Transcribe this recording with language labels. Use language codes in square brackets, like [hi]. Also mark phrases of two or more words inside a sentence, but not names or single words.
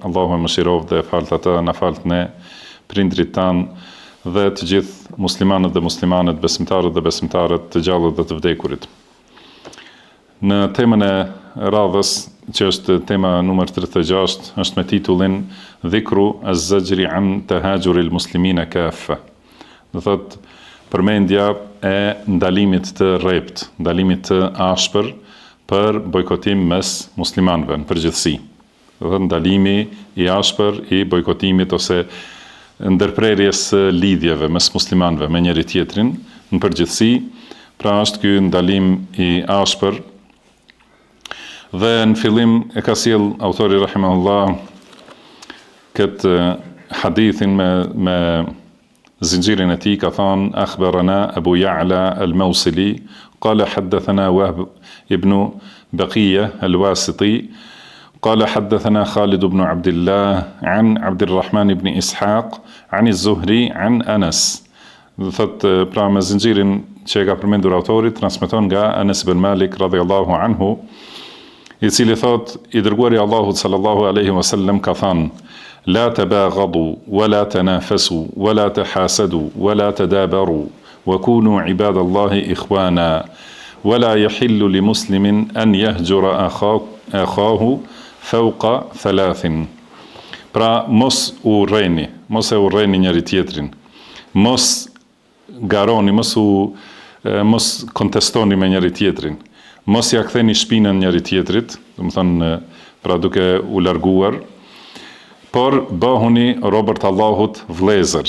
[sq] Allahu e mëshiroft dhe e falt atë, na falt ne, prindrit tanë dhe të gjithë muslimanët dhe muslimanet, besimtarët dhe besimtarët, të gjallët dhe të vdekurit. Në temën e radhës, që është tema numër 36, është me titullin [ar] ذكر الزجر عن تهاجر المسلمين كافة. [sq] Do thotë përmendja e ndalimit të rrept, ndalimit të ashpër për bojkotim mes muslimanëve në përgjithësi. Do thotë ndalimi i ashpër i bojkotimit ose ndërprerjes së lidhjeve mes muslimanëve me njëri tjetrin në përgjithësi. Pra është ky ndalim i ashpër. Dhe në fillim e ka sjell autori rahimahullah këtë hadithin me zinxhirin e tij, ka thënë [ar] أخبرنا أبو يعلى الموصلي قال حدثنا وهب بن بقية الواسطي قال حدثنا خالد بن عبد الله عن عبد الرحمن بن إسحاق عن الزهري عن أنس. [sq] Dhe thot, pra me zinxhirin që e ka përmendur autori, transmeton nga Anas ibn Malik [ar] رضي الله عنه, [sq] i cili thot, i dërguari Allahut [ar] صلى الله عليه وسلم [sq] ka thënë: [ar] لا تباغضوا ولا تنافسوا ولا تحاسدوا ولا تدابروا وكونوا عباد الله إخوانا ولا يحل لمسلم أن يهجر أخاه فوق ثلاث. [sq] Pra mos e urreni njëri tjetrin, mos garoni, mos kontestoni me njëri tjetrin, mos ja ktheni shpinën njëri tjetrit, do të thonë pra duke u larguar, por bëhuni robërt Allahut vëllezër.